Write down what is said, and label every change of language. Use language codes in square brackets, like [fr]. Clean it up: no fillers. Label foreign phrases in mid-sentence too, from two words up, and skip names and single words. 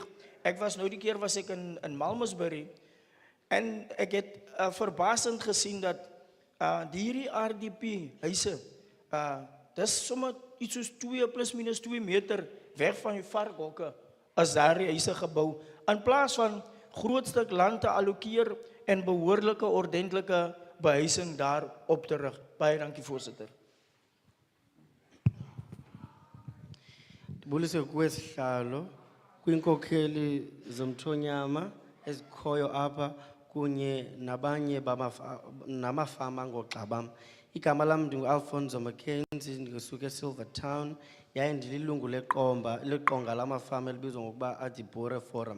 [af] Ek was nou die keer was ek in Malmesbury en ek het verbasend gesien dat hierdie RDP huise, dis sommer iets soos 2 plus minus 2 meter weg van die varkhokke as daar die huise gebou. In plaas van groot stuk land te allokeer en behoorlike ordentlike behuising daar op te rig. Baie dankie voorsitter. [xh] Ndibulise kwesihlalo kwinkokheli zomthonyama ezikhoyo apha kunye nabanye namafama ngoxa bam. Igama lam ndingu-Alfonso Mackenzie, ndisuka eSilvertown, yaye ndililungu leqonga lamafama elibizwa ngokuba Adibore Forum.